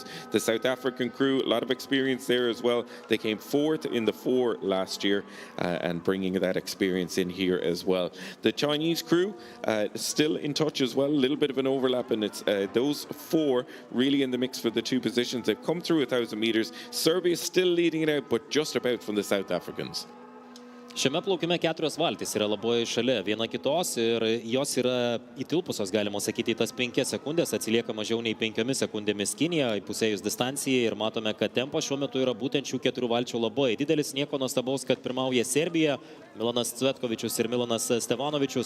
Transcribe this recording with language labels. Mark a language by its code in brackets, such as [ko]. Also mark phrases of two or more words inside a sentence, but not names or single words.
[en] The South African crew, a lot of experience there as well. They came 4th in the 4 last year and bringing that experience in here as well. The Chinese crew still in touch as well, a little bit of an overlap, and it's those 4 really in the mix for the 2 positions. They've come through 1,000 meters. Serbia is still leading it out, but just about from the South Africans. [lt] Šiame plaukime 4 valtys yra labai šalia viena kitos ir jos yra įtilpusios, galima sakyti, į tas 5 sekundės, atsilieka mažiau nei 5 sekundėmis Kinija, įpusėjus distancijai, ir matome, kad tempas šiuo metu yra būtent šių 4 valčių labai didelis. Nieko nuostabaus, kad pirmauja Serbija, Milanas Cvetkovičius ir Milanas Stevanovičius.